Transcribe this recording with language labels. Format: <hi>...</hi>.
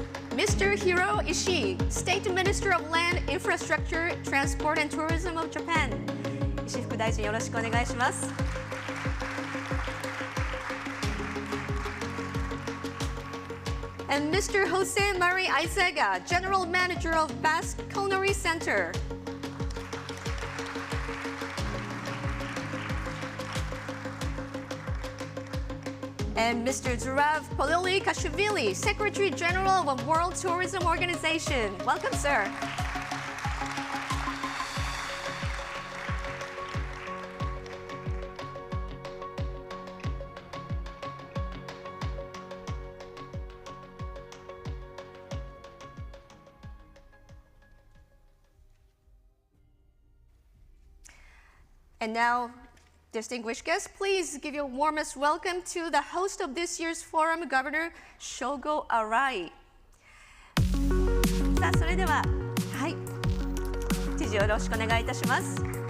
<en>Mr. Hiro Ishii, State Minister of Land, Infrastructure, Transport and Tourism of Japan.</en> <ja>石副大臣、よろしくお願いします。</ja> <en>And Mr. Jose Mari Aizega, General Manager of Basque Culinary Center. And Mr. Zurav Polili Kashvili, Secretary General of World Tourism Organization. Welcome, sir. And now, distinguished guests, please give your warmest welcome to the host of this year's forum, Governor Shogo Arai.</en> <ja>さあ、それでは、はい、知事よろしくお願いいたします。</ja>